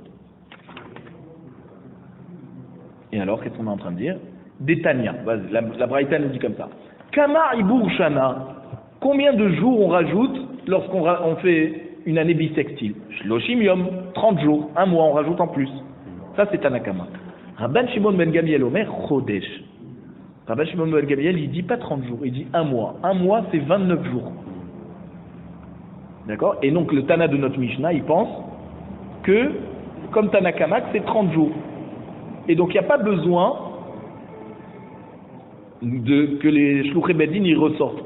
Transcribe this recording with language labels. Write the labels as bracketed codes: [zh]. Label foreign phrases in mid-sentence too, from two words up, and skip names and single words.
[fr] Et alors, qu'est-ce qu'on est en train de dire? Détania. La Braïta nous dit comme ça. [he] כמה עיבור שנה. [fr] Combien de jours on rajoute lorsqu'on fait une année bissextile? [he] שלושים יום, [fr] 30 jours, un mois, on rajoute en plus. Ça, c'est Tanakama. [he] רבן שמעון בן גמליאל אומר, חודש. [fr] Rabban Shimon ben Gamliel, il dit pas 30 jours, il dit un mois. Un mois, c'est 29 jours. D'accord? Et donc, le Tana de notre Mishnah, il pense que, comme Tanakama, c'est 30 jours. Et donc, il n'y a pas besoin que les [he] שלוחי בית דין [fr] y ressortent.